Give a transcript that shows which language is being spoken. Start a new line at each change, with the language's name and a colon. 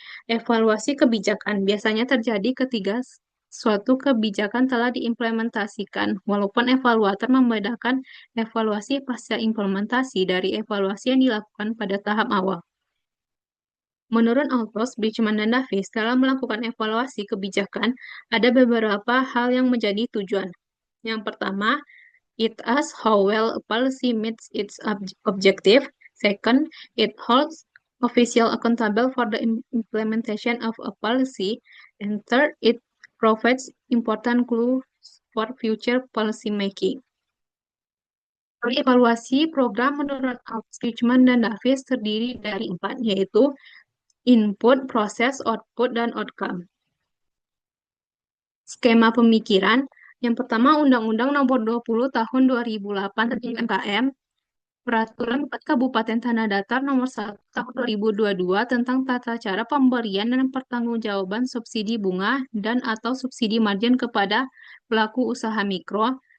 Indonesian: Evaluasi kebijakan biasanya terjadi ketika suatu kebijakan telah diimplementasikan, walaupun evaluator membedakan evaluasi pasca implementasi dari evaluasi yang dilakukan pada tahap awal. Menurut Altos, Bridgman, dan Davis, dalam melakukan evaluasi kebijakan, ada beberapa hal yang menjadi tujuan. Yang pertama,
English: it asks how well a policy meets its objective. Second, it holds official accountable for the implementation of a policy. And third, it provides important clues for future policy making.
Indonesian: Evaluasi program menurut Altos, Bridgman, dan Davis terdiri dari 4, yaitu input, proses, output, dan outcome. Skema pemikiran, yang pertama Undang-Undang Nomor 20 Tahun 2008 tentang UMKM, Peraturan Kabupaten Tanah Datar Nomor 1 Tahun 2022 tentang tata cara pemberian dan pertanggungjawaban subsidi bunga dan atau subsidi margin kepada pelaku usaha mikro.